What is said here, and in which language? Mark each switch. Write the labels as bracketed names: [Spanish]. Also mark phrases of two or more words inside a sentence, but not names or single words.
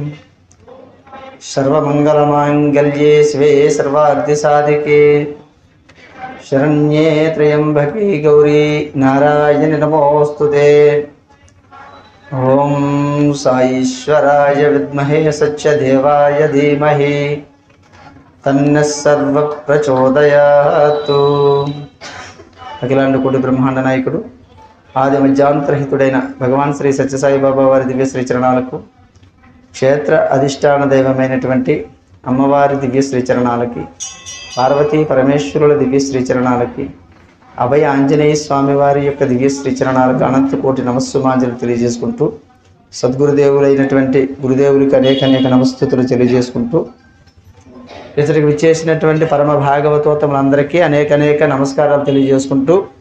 [Sanskrit] सर्वमङ्गलमाङ्गल्ये शिवे सर्वार्थिसाधिके शरण्ये त्र्यम्बके गौरी नारायणि नमोऽस्तुते। ओम साईश्वराय विद्महे सत्यदेवाय धीमहि तन्नः सर्वः प्रचोदयात्। [Telugu] అఖిలాండ కోటి బ్రహ్మాండ నాయకుడు ఆది మధ్యాంతరహితుడైన భగవాన్ శ్రీ సత్యసాయి బాబా వారి దివ్య శ్రీచరణాలకు, క్షేత్ర అధిష్టాన దైవమైనటువంటి అమ్మవారి దివ్య శ్రీచరణాలకి, పార్వతీ పరమేశ్వరుల దివ్య శ్రీచరణాలకి, అభయ ఆంజనేయ స్వామి వారి యొక్క దివ్య శ్రీచరణాలకు అనంత కోటి నమస్సుమాంజలు తెలియజేసుకుంటూ, సద్గురుదేవులైనటువంటి గురుదేవులకి అనేక నమస్తుతులు తెలియజేసుకుంటూ, ఇతరికి విచ్చేసినటువంటి పరమ భాగవతోత్తములందరికీ అనేక నమస్కారాలు తెలియజేసుకుంటూ,